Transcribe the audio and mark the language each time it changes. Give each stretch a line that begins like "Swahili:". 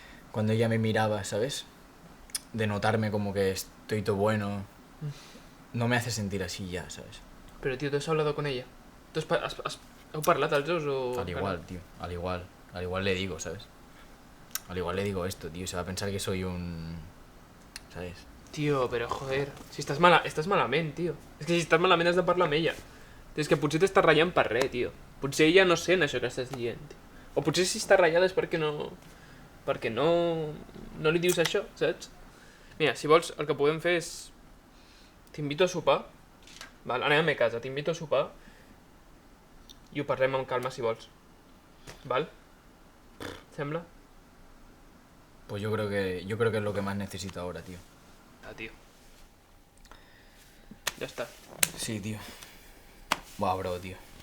Spanish: Cuando ella me miraba, ¿sabes? De notarme como que estoy todo bueno. No me hace sentir así ya, ¿sabes? Pero, tío, ¿tú has hablado con ella?
Catalan: Heu parlat els dos o...?
Spanish: Al igual, tío, al igual. Al igual le digo, ¿sabes? Al igual le digo esto, tío. Se va a pensar que soy un... ¿Sabes?
Catalan: Tio, però joder, si estàs malament, tio. És que si estàs malament has de parlar amb ella. És que potser t'estàs ratllant per res, tio. Potser ella no sent això que estàs dient, tio. O potser si està ratllada és perquè no... Perquè no li dius això, saps? Mira, si vols, el que podem fer és... T'invito a sopar. Val, anem a mi casa, t'invito a sopar. I ho parlem amb calma, si vols. Val? Sembla?
Spanish: Pues yo creo que es lo que más necesito ahora, tío.
Catalan: Ah, tio. Ja està.
Spanish: Sí, tío. Buah, bro, tío.